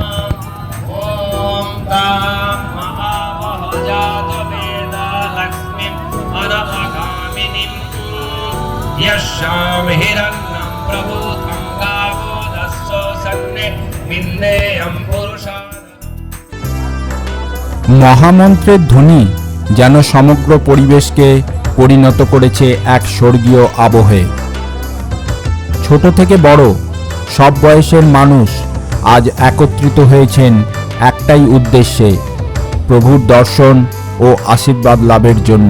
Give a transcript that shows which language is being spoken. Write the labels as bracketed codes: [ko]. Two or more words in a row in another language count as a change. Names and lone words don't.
[sa] ॐ तां महावह जातवेदा लक्ष्मीं अनपगामिनीं यस्यां हिरण्यं प्रभूतं गावो दस्सो सन्ने विन्देयं पुरुषान्। [bn] মহামন্ত্রের ধ্বনি যেন সমগ্র পরিবেশকে পরিণত করেছে এক স্বর্গীয় আবহে। ছোট থেকে বড় সব বয়সের মানুষ আজ একত্রিত হয়েছেন একটাই উদ্দেশ্যে, প্রভুর দর্শন ও আশীর্বাদ লাভের জন্য।